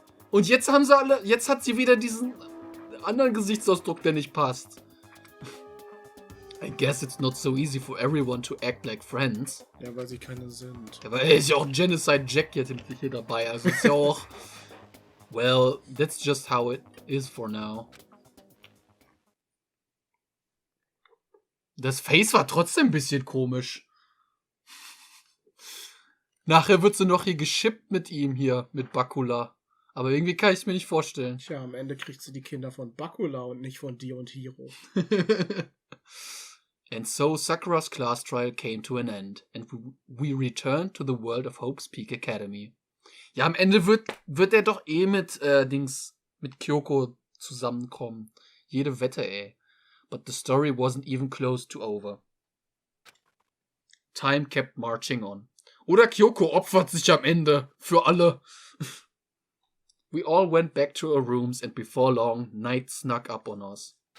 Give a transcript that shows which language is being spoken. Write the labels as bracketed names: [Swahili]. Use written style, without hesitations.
[German] Und jetzt haben sie alle... Jetzt hat sie wieder diesen anderen Gesichtsausdruck, der nicht passt. [English] I guess it's not so easy for everyone to act like friends. [German] Ja, weil sie keine sind. Aber ist ja auch Genocide Jack jetzt hier dabei. Also ist ja auch... [English] Well, that's just how it is for now. [German] Das Face war trotzdem ein bisschen komisch. Nachher wird sie noch hier geschippt mit ihm hier, mit Bakula. Aber irgendwie kann ich es mir nicht vorstellen. Tja, am Ende kriegt sie die Kinder von Bakula und nicht von dir und Hiro. [English] And so Sakura's class trial came to an end, and we returned to the world of Hope's Peak Academy. [German] Ja, am Ende wird er doch mit Kyoko zusammenkommen. Jede Wette, ey. [English] But the story wasn't even close to over. Time kept marching on. [German] Oder Kyoko opfert sich am Ende. Für alle. [English] We all went back to our rooms, and before long, night snuck up on us.